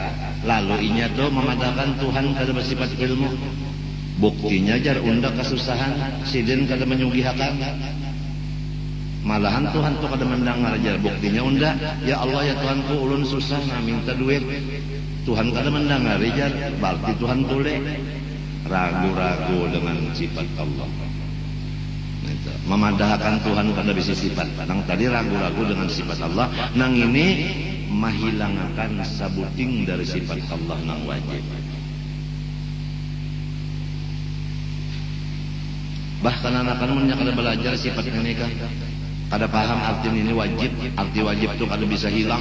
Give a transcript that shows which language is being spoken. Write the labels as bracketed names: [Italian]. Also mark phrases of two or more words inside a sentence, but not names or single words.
[Banjar] Lalu inya tuh memadahkan Tuhan kada bersifat ilmu. Buktinya jar undak kesusahan, sidin kada menyugihakan. Malahan Tuhan tuh kada mendengar jar, buktinya undak. Ya Allah ya Tuhanku, ulun susah nah minta duit. Tuhan kada mendengar jar, berarti Tuhan boleh ragu-ragu dengan sifat Allah. Memadahkan Tuhan pada bisi sifat. Nang tadi ragu-ragu dengan sifat Allah, nang ini menghilangkan sabuting dari sifat Allah nang wajib. Bahkan anak-anak mun kada belajar sifat ini kan, kada paham arti ini wajib, arti wajib itu kada bisa hilang.